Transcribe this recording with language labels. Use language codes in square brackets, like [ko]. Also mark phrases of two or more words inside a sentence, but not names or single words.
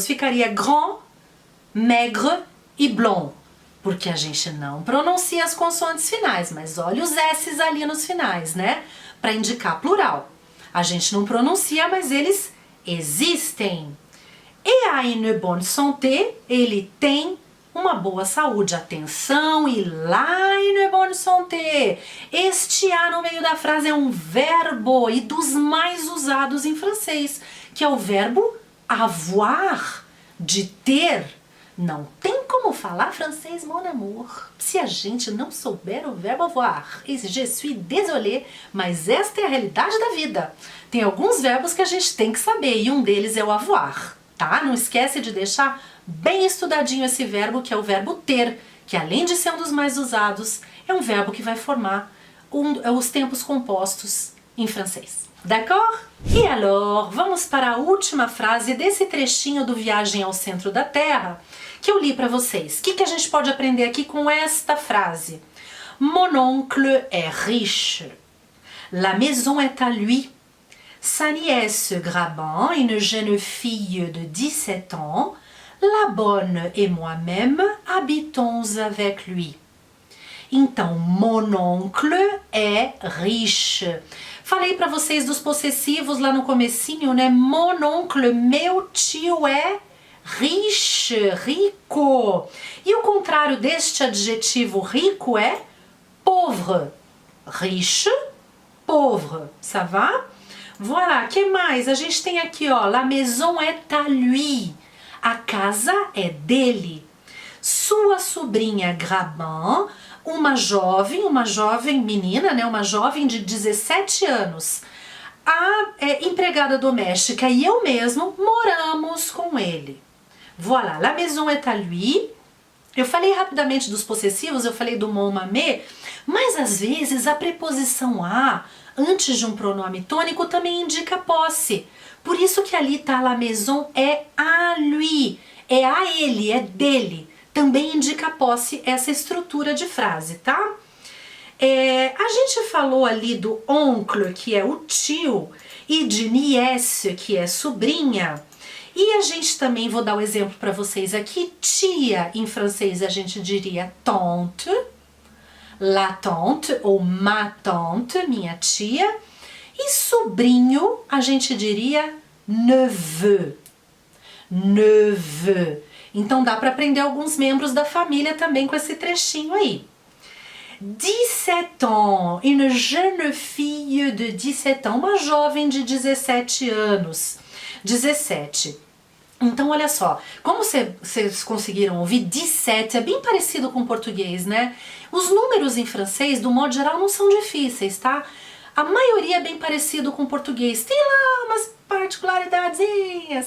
[pt] Ficaria [fr] grand, maigre [pt] e blond. Porque a gente não pronuncia as consoantes finais, mas olha os S's ali nos finais, né? Para indicar plural. A gente não pronuncia, mas eles existem. [fr] E a une bonne santé, [pt] ele tem uma boa saúde. Atenção, e lá [fr] une bonne santé. [pt] Este A no meio da frase é um verbo e dos mais usados em francês, que é o verbo avoir, de ter. Não tem como falar francês, [fr] mon amour, [pt] se a gente não souber o verbo avoir. [fr] E je suis désolé, [pt] mas esta é a realidade da vida. Tem alguns verbos que a gente tem que saber e um deles é o avoir, tá? Não esquece de deixar bem estudadinho esse verbo, que é o verbo ter, que além de ser um dos mais usados, é um verbo que vai formar os tempos compostos em francês. [fr] D'accord? [pt] E alors, vamos para a última frase desse trechinho do Viagem ao Centro da Terra, que eu li para vocês. O que a gente pode aprender aqui com esta frase? [fr] Mon oncle est riche. La maison est à lui. Sa nièce Graban, une jeune fille de 17 ans, la bonne et moi-même habitons avec lui. Então, mon oncle est riche. [pt] Falei para vocês dos possessivos lá no comecinho, né? [fr] Mon oncle, [pt] meu tio é riche, rico. E o contrário deste adjetivo rico é pauvre. [fr] Riche, pauvre. Ça va? Voilà, [pt] que mais? A gente tem aqui, ó, [fr] la maison est à lui. [pt] A casa é dele. Sua sobrinha Graban, uma jovem menina, né, uma jovem de 17 anos, a empregada doméstica e eu mesmo moramos com ele. [fr] Voilà, la maison est à lui. [pt] Eu falei rapidamente dos possessivos, eu falei do [fr] mon mamé, [pt] mas às vezes a preposição a antes de um pronome tônico também indica posse. Por isso que ali tá [fr] la maison est à lui, [pt] é a ele, é dele. Também indica posse essa estrutura de frase, tá? A gente falou ali do oncle, que é o tio, e de nièce, que é sobrinha. E a gente também, vou dar o exemplo para vocês aqui, tia, em francês a gente diria tante, [fr] la tante ou ma tante, [pt] minha tia. E sobrinho a gente diria [fr] neveu, neveu. [pt] Então dá para aprender alguns membros da família também com esse trechinho aí. [fr] 17 ans, une jeune fille de 17 ans, [pt] uma jovem de 17 anos. 17. Então olha só, como vocês conseguiram ouvir, 17 é bem parecido com o português, né? Os números em francês, do modo geral, não são difíceis, tá? A maioria é bem parecido com o português. Tem lá umas particularidadezinhas.